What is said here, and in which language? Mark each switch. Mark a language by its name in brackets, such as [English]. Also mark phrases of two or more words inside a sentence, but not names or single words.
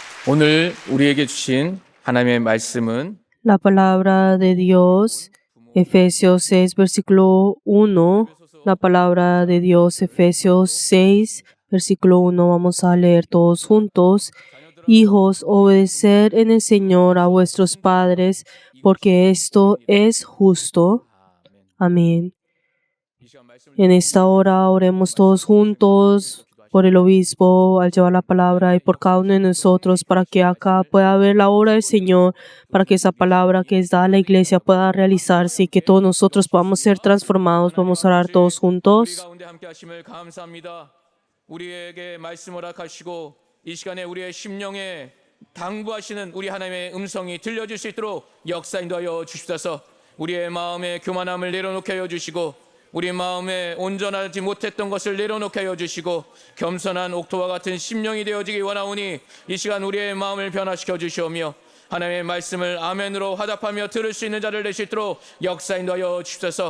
[Korean] 오늘 우리에게 주신 하나님의 말씀은 [Spanish] La palabra de Dios, Efesios 6, versículo 1. La palabra de Dios, Efesios 6, versículo 1. Vamos a leer todos juntos. Hijos, obedeced en el Señor a vuestros padres, porque esto es justo. Amén. En esta hora oremos todos juntos por el obispo al llevar la palabra y por cada uno de nosotros para que acá pueda ver la obra del Señor, para que esa palabra que es dada a la iglesia pueda realizarse y que todos nosotros podamos ser transformados. Vamos a orar todos 우리 juntos. [Korean] 가운데 함께 하심을 감사합니다. 우리에게 말씀 허락하시고 이 시간에 우리의 심령에 당부하시는 우리 하나님의 음성이 들려질 수 있도록 역사 인도하여 주시옵소서. 우리의 마음에 교만함을 내려놓게 하여 주시고 우리 마음에 온전하지 못했던 것을 내려놓게 하여 주시고 겸손한 옥토와 같은 심령이 되어지기 원하오니 이 시간 우리의 마음을 변화시켜 주시오며 하나님의 말씀을 아멘으로 화답하며 들을 수 있는 자를 되실 도록 역사 인도하여 주시옵소서.